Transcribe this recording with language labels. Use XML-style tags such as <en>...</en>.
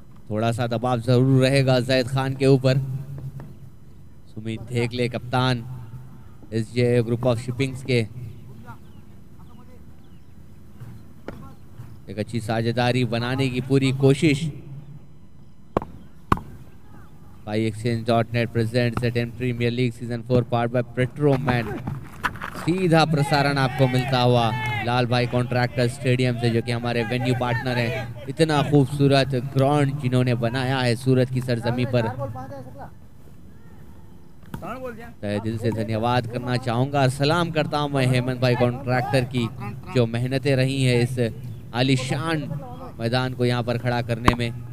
<hi>थोड़ा सा दबाव जरूर रहेगा जैद खान के ऊपर। सुमित धेकले कप्तान एसजे ग्रुप ऑफ शिपिंग्स के एक अच्छी साझेदारी बनाने की पूरी कोशिश।</hi> <en>SkyExchange.net presents the 10 Premier League Season 4 powered by Petroman।</en> <hi>सीधा प्रसारण आपको मिलता हुआ लाल भाई कॉन्ट्रैक्टर स्टेडियम से, जो कि हमारे वेन्यू पार्टनर हैं। इतना खूबसूरत ग्राउंड जिन्होंने बनाया है सूरत की सरजमी पर, तहे दिल से धन्यवाद करना चाहूंगा और सलाम करता हूं मैं हेमंत भाई कॉन्ट्रैक्टर की, जो मेहनतें रही हैं इस आलीशान मैदान को यहाँ पर खड़ा करने में।</hi>